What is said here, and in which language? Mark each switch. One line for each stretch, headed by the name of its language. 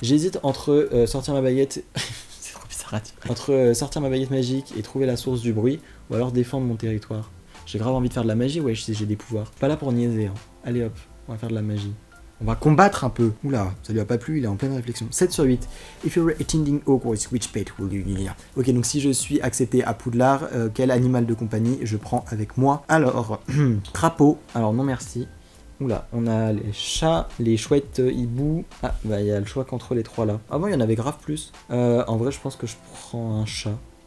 French: J'hésite entre sortir ma baguette... C'est trop bizarre à dire. Entre sortir ma baguette magique et trouver la source du bruit, ou alors défendre mon territoire. J'ai grave envie de faire de la magie, ouais, si j'ai des pouvoirs. Pas là pour niaiser, hein. Allez hop, on va faire de la magie. On va combattre un peu. Oula, ça lui a pas plu, il est en pleine réflexion. 7 sur 8.
English: If you're attending Hogwarts, which pet will you need?
French: Ok, donc si je suis accepté à Poudlard, quel animal de compagnie je prends avec moi? Alors, crapaud. Alors non merci. Oula, on a les chats, les chouettes, hiboux. Ah, il y a le choix qu'entre les trois là. Ah bon, il y en avait grave plus. En vrai, je pense que je prends un chat.